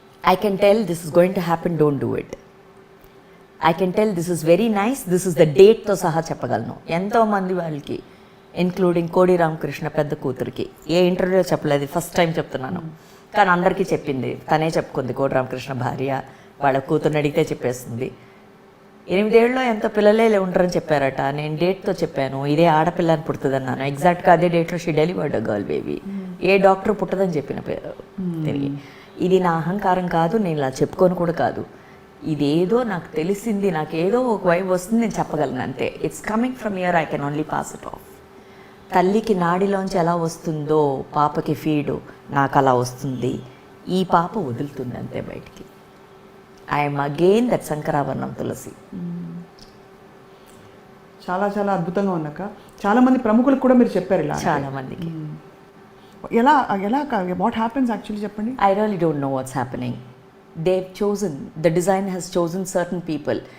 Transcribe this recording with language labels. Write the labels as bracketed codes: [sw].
[en] I can tell this is going to happen, don't do it. I can tell this is very nice, this is the date [te] తో సహా చెప్పగలను. ఎంతోమంది వాళ్ళకి including కోడి రామకృష్ణ పెద్ద కూతురికి ఏ ఇంటర్వ్యూలో చెప్పలేదు, ఫస్ట్ టైం చెప్తున్నాను. కానీ అందరికీ చెప్పింది, తనే చెప్పుకుంది. కోడి రామకృష్ణ భార్య వాళ్ళ కూతుర్ని అడిగితే చెప్పేస్తుంది. 8 ఏళ్ళలో ఎంతో పిల్లలే ఉండరని చెప్పారట. నేను డేట్తో చెప్పాను, ఇదే ఆడపిల్లని పుడుతుంది అన్నాను. ఎగ్జాక్ట్గా అదే డేట్లో [en] She delivered girl baby. [te] ఏ doctor పుట్టదని చెప్పిన పేరు తిరిగి. ఇది నా అహంకారం కాదు, నేను ఇలా చెప్పుకొని కూడా కాదు. ఇదేదో నాకు తెలిసింది, నాకు ఏదో ఒక వైపు వస్తుంది, నేను చెప్పగలను అంతే. [en] It's coming from here, I can only pass it off. [te] తల్లికి నాడిలోంచి ఎలా వస్తుందో పాపకి ఫీడు నాకు అలా వస్తుంది. ఈ పాప వదులుతుంది అంతే బయటికి. [en] I'm again that [te] శంకరాభరణం తులసి. చాలా చాలా అద్భుతంగా ఉన్నాక చాలామంది ప్రముఖులకు కూడా మీరు చెప్పారు ఇలా. చాలా మందికి. ఎలా ఎలా [en] what happens actually [te] చెప్పండి. [en] I really don't know what's happening. They've chosen, the design has chosen certain people.